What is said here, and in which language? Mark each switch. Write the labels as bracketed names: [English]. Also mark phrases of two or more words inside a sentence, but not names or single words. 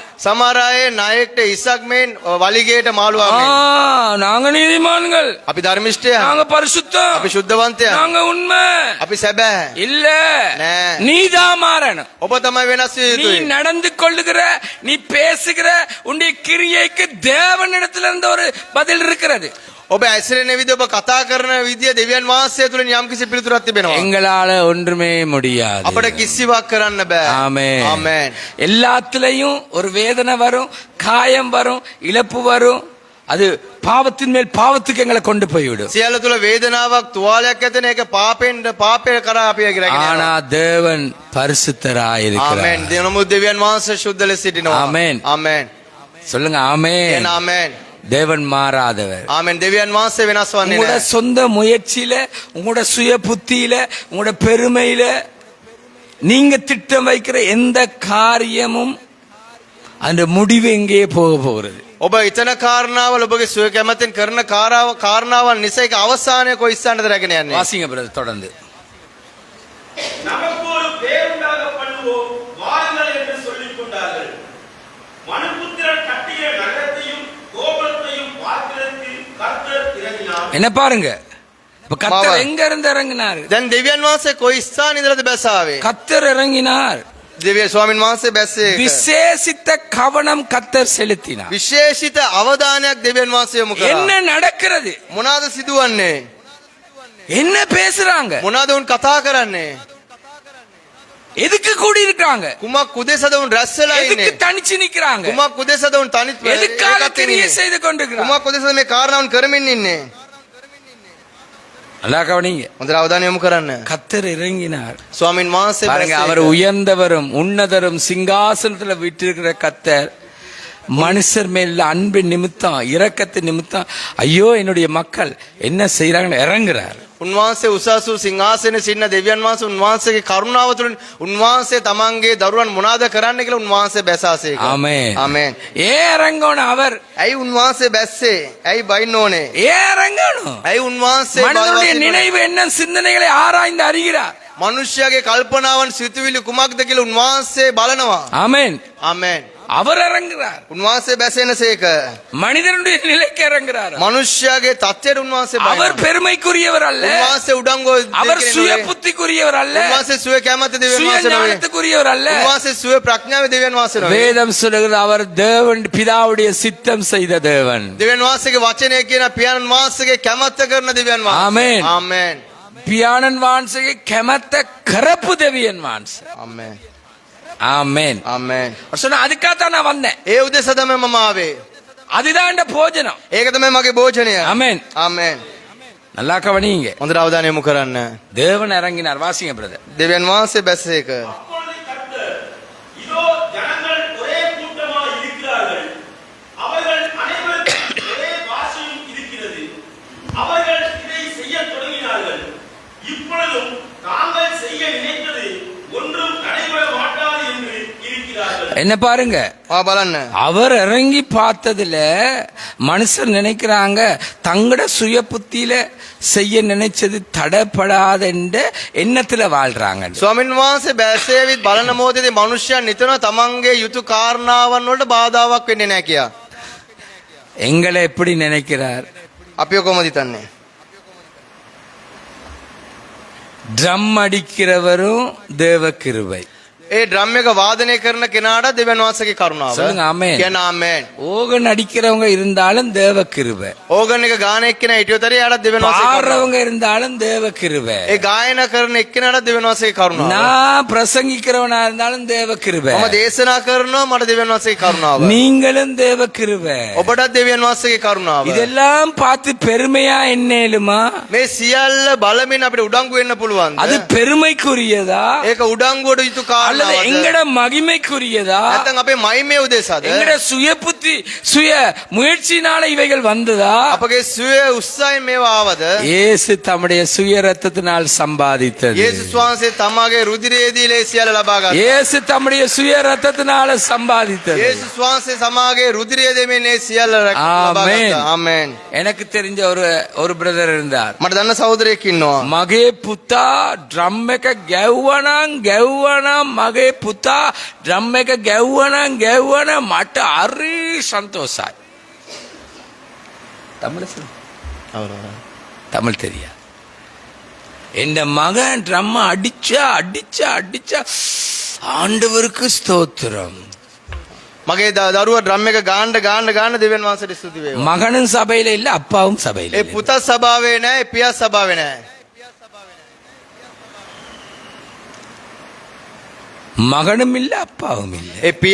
[Sinhala] සමහර අය ණයට ඉසක් මෙන් වලිගයට මාළුවා මෙන්. [Tamil] நாங்க நீதிமான்கள், [Sinhala] අපි ධර්මිෂ්ඨයන්. [Tamil] நாங்க பரிசுத்தம், [Sinhala] අපි සුද්ධවන්තයන්. [Tamil] நாங்க உண்மை. [Sinhala] අපි සැබෑ. [Tamil] இல்ல, [Sinhala] நே. [Tamil] நீதான் மாறணும். [Sinhala] ඔබ තමයි වෙනස් විය [Tamil] நீ [Sinhala] යුතුයි. [Tamil] நடந்து கொள்ளுகிற, நீ பேசுகிற உன்னுடைய கிரியைக்கு தேவனிடத்திலிருந்து ஒரு பதில் இருக்கிறது. [Sinhala] ඔබ ඇසිරෙන විදිහ, ඔබ කතා කරන විදිය දෙවියන් වහන්සේ තුලින් යම්කිසි පිළිතුරක් තිබෙනවා. [Tamil] எங்களால ஒன்றுமே முடியாது. [Sinhala] අපිට කිසිවක් කරන්න බෑ. [Tamil] ஆமென். [Sinhala] ආමෙන්. [Tamil] எல்லாத்துலயும் ஒரு வேதனை வரும், காயம் வரும், இழப்பு வரும், அது பாவத்தின் மேல் பாவத்துக்கு எங்களை கொண்டு போய்விடும். [Sinhala] සියල්ල තුල වේදනාවක් තුවාලයක් ඇතෙන එක පාපය කරා අපි රැගෙන [Tamil] ஆனா தேவன் பரிசுத்தராயிருக்கிறார். [Sinhala] ආමෙන්. නමුත් දෙවියන් වහන්සේ සුද්ධ ලෙස සිටිනවා. ආමෙන්. ආමෙන්. [Tamil] சொல்லுங்க ஆமென். [Sinhala] ආමෙන්. [Tamil] தேவன் மாறாதவர். [Sinhala] ආමෙන්. දෙවියන් වහන්සේ වෙනස් වන්නේ [Tamil] உங்களோட [Sinhala] නැහැ. [Tamil] சொந்த முயற்சியில, உங்களோட சுய புத்தியில, உங்களோட பெருமையில நீங்க திட்டம் வைக்கிற எந்த காரியமும் அந்த முடிவு எங்கேயே போக போகிறது. [Sinhala] ඔබ ඉතන කාරණාවල ඔබගේ සුව කැමැත්තෙන් කරන කාරණාවන් නිසා ඒක අවසානය කොයි ස්ථානද රැගෙන යන්නේ? [Tamil] வாசிங்க பிரதர் தொடர்ந்து. நமக்கு ஒரு பேருண்டாக பண்ணுவோம் வாருங்கள் என்று சொல்லிக் கொண்டார்கள். மனுபுத்திரன் கட்டிய நகரத்தையும் கோபுரத்தையும் பார்க்கிறதற்கு கர்த்தர் இறங்கினார். என்ன பாருங்க, இப்ப கர்த்தர் எங்க இருந்து இறங்கினார்? [Sinhala] දැන් දෙවියන් වහන්සේ කොයි ස්ථාන ඉඳලාද බැසාවේ? [Tamil] கர்த்தர் இறங்கினார். [Sinhala] දෙවිය ස්වාමීන් වහන්සේ බැස්සේ ඒක. [Tamil] விசேஷித்த கவனம் கர்த்தர் செலுத்தினார். [Sinhala] විශේෂිත අවධානයක් දෙවියන් වහන්සේ යොමු [Tamil] என்ன [Sinhala] කරා. [Tamil] நடக்கிறது? [Sinhala] මොනවාද සිදුවන්නේ? [Tamil] என்ன பேசுறாங்க? [Sinhala] මොනවාද උන් කතා කරන්නේ? [Tamil] எதுக்கு கூடி இருக்காங்க? [Sinhala] කුමක් උදෙසද උන් රැස් වෙලා [Tamil] எதுக்கு [Sinhala] ඉන්නේ? [Tamil] தனிச்சு நிக்கிறாங்க? [Sinhala] කුමක් උදෙසද උන් තනිත් [Tamil] எதுக்காக [Sinhala] ඒකත් [Tamil] கிரியை [Sinhala] ඉන්නේ? [Tamil] செய்து கொண்டிருக்கிறாங்க? [Sinhala] කුමක් උදෙසද මේ කාරණාවන් කරමින් ඉන්නේ? [Tamil] நல்லா கவனிங்க. [Sinhala] හොඳට අවධානය යොමු කරන්න. [Tamil] கர்த்தர் இறங்கினார். [Sinhala] ස්වාමීන් වහන්සේ [Tamil] பாருங்க, [Sinhala] බැස්සේ [Tamil] அவர் [Sinhala] ඒක. [Tamil] உயர்ந்தவரும் உன்னதரும் சிங்காசனத்துல விட்டிருக்கிற கர்த்தர் மனுஷர் மேல அன்பு நிமித்தம், இரக்கத்து நிமித்தம், ஐயோ என்னுடைய மக்கள் என்ன செய்யறாங்கன்னு இறங்குறார். [Sinhala] උන්වහන්සේ උසස් වූ සිංහාසනයේ සිටින දෙවියන් වහන්සේ උන්වහන්සේගේ කරුණාව තුළින් උන්වහන්සේ තමන්ගේ දරුවන් මොනවාද කරන්න කියලා උන්වහන්සේ බැසාසේ ඒක. [Tamil] ஆமென். [Sinhala] ආමෙන්. [Tamil] ஏன் இறங்கணும் அவர்? [Sinhala] ඇයි උන්වහන්සේ බැස්සේ? ඇයි බයින්න ඕනේ? [Tamil] ஏன் இறங்கணும்? [Sinhala] ඇයි උන්වහන්සේ [Tamil] மனிதனுடைய [Sinhala] බයින්න ඕනේ? [Tamil] நினைவு என்ன சிந்தனைகளை ஆராய்ந்து அறிகிறார். [Sinhala] මනුෂ්‍යයාගේ කල්පනාවන් සිතුවිලි කුමක්ද කියලා උන්වහන්සේ බලනවා. [Tamil] ஆமென். [Sinhala] ආමෙන්. [Tamil] அவர் இறங்குறார். [Sinhala] උන්වහන්සේ බැසෙනසේක. [Tamil] மனிதனுடைய நிலைக்கு இறங்குறார். [Sinhala] මනුෂ්‍යයාගේ தත්ත්වයට උන්වහන්සේ [Tamil] அவர் [Sinhala] බයිනවා. [Tamil] பெருமைக்குரியவர் அல்ல. [Sinhala] උන්වහන්සේ උඩංගුව [Tamil] அவர் [Sinhala] දෙකේ [Tamil] சுய [Sinhala] නෙවෙයි. [Tamil] புத்திக்குரியவர் அல்ல. [Sinhala] උන්වහන්සේ සුවේ කැමැත්ත දෙවියන් [Tamil] சுய [Sinhala] වහන්සේ නෙවෙයි. [Tamil] ஞானத்துக்குரியவர் அல்ல. [Sinhala] උන්වහන්සේ සුවේ ප්‍රඥාවේ දෙවියන් වහන්සේ නෙවෙයි. [Tamil] வேதம் சொல்லுகிறது அவர் தேவன் பிதாவுடைய சித்தம் செய்த தேவன். [Sinhala] දෙවියන් වහන්සේගේ වචනය කියන පියාණන් වහන්සේගේ කැමැත්ත කරන දෙවියන් වහන්සේ. ආමෙන්. ආමෙන්. පියාණන් වහන්සේගේ කැමැත්ත කරපු දෙවියන් වහන්සේ. ආමෙන්. [Tamil] ஆமென். [Sinhala] ආමෙන්. [Tamil] சொன்ன அதுக்காகத்தான் நான் வந்தேன். [Sinhala] ඒ උදෙස තමයි මම ආවේ. [Tamil] அதுதான் என் போஜனம். [Sinhala] ඒක තමයි මගේ භෝජනය. [Tamil] ஆமென். [Sinhala] ආමෙන්. [Tamil] நல்லா கவனிங்க. [Sinhala] හොඳට අවධානය යොමු කරන්න. [Tamil] தேவன் இறங்கினார். வாசிங்க பிரதர். [Sinhala] දෙවියන් වහන්සේ බැස්සේක. [Tamil] அப்பொழுது கர்த்தர், இதோ ஜனங்கள் ஒரே கூட்டமாய் இருக்கிறார்கள். அவர்கள் அனைவருக்கும் ஒரே பாஷையும் இருக்கிறது. அவர்கள் இதை செய்யத் தொடங்கினார்கள். இப்பொழுதும் தாங்கள் செய்ய நினைத்தது ஒன்றும் நடைபெற மாட்டாது என்று இருக்கிறார்கள். என்ன பாருங்க, [Sinhala] බලන්න. [Tamil] அவர் இறங்கி பார்த்ததுல மனுஷர் நினைக்கிறாங்க தங்கட சுய புத்தியில செய்ய நினைச்சது தடைப்படாத என்ற எண்ணத்துல வாழ்றாங்க. [Sinhala] ස්වාමීන් වහන්සේ බැස්සේවිත් බලන මොහොතේදී මිනිස්සයා නිතර තමන්ගේ යුතු කාරණාවන් වලට බාධාවක් වෙන්නේ නැහැ කියා. [Tamil] எங்களை எப்படி நினைக்கிறார்? [Sinhala] අපි කොහොමද හිතන්නේ? [Tamil] ட்ரம் அடிக்கிறவரும் தேவ கிருபை. [Sinhala] ඒ ඩ්‍රම් එක වාදනය කරන කෙනාට දෙවියන් වහන්සේගේ කරුණාව. [Tamil] சொல்லுங்க ஆமென். [Sinhala] කියන ආමෙන්. [Tamil] ஓகன் அடிக்கிறவங்க இருந்தாலும் தேவ கிருபை. [Sinhala] ඕගන් එක ගාන එක්කෙනා හිටියොත් එයාට දෙවියන් වහන්සේගේ කරුණාව. [Tamil] பாடுறவங்க இருந்தாலும் தேவ கிருபை. [Sinhala] ඒ ගායනා කරන එක්කෙනාට දෙවියන් වහන්සේගේ කරුණාව. [Tamil] நான் பிரசங்கிக்கிறவனா இருந்தாலும் தேவ கிருபை. [Sinhala] මම දේශනා කරනවා මට දෙවියන් වහන්සේගේ කරුණාව. [Tamil] நீங்களும் தேவ கிருபை. [Sinhala] ඔබටත් දෙවියන් වහන්සේගේ කරුණාව. [Tamil] இதெல்லாம் பார்த்து பெருமையா எண்ணேலுமா? [Sinhala] මේ සියල්ල බලමින් අපිට උඩංගු වෙන්න පුළුවන්ද? [Tamil] அது பெருமைக்குரியதா [Sinhala] ඒක උඩංගුවට යුතු [Tamil] அல்லது [Sinhala] කාරණාවද? [Tamil] எங்கட மகிமைக்குரியதா? [Sinhala] නැත්නම් අපේ මයිමේ උදෙසාද? [Tamil] எங்கட சுய புத்தி சுய முயற்சினால இவைகள் வந்ததா? [Sinhala] අපගේ සුවේ උත්සාහයෙන් මේවා ආවද? [Tamil] இயேசு தம்முடைய சுய ரத்தத்தினால் சம்பாதித்தது. [Sinhala] යේසුස් වහන්සේ තමාගේ රුධිරයේදී ලේ සියල්ල ලබා ගත්තා. [Tamil] இயேசு தம்முடைய சுய ரத்தத்தினால சம்பாதித்தது. [Sinhala] යේසුස් වහන්සේ තමාගේ රුධිරය දෙමින් මේ සියල්ල ලබා ආමෙන්. ගත්තා. ආමෙන්. [Tamil] எனக்கு தெரிஞ்ச ஒரு பிரதர் இருந்தார். [Sinhala] මට දන්න සහෝදරයෙක් ඉන්නවා. මගේ පුතා ඩ්‍රම් එක ගැව්වනම් මගේ පුතා ඩ්‍රම් එක ගැව්වනම් මට හරි சந்தோஷයි. [Tamil] தமிழ் தெரியா? என் மகன் ட்ரம் அடிச்சா ஆண்டவருக்கு ஸ்தோத்திரம். [Sinhala] මගේ දරුවා ඩ්‍රම් එක ගාන්න දෙවියන් වහන්සේට ස්තුති වේවා. [Tamil] மகனும் சபையில இல்ல, அப்பாவும் சபையில [Sinhala] ඒ [Tamil] இல்ல. [Sinhala] පුතා සභාවේ නැහැ, පියා සභාවේ නැහැ. [Tamil] மகனும் இல்ல, அப்பாவும் இல்ல.